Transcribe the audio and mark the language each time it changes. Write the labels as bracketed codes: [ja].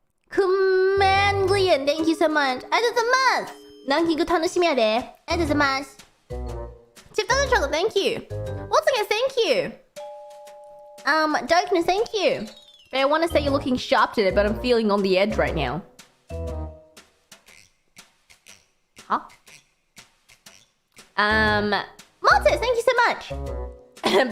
[en] Command thank you so much. [ja] ありがとうございます。ランキング楽しみやで。ありがとうございます。 [en] Chip doesn't struggle, thank you. Once again, thank you. Darkness, thank you. But I want to say you're looking sharp today, but I'm feeling on the edge right now. Huh? Martes, thank you so much.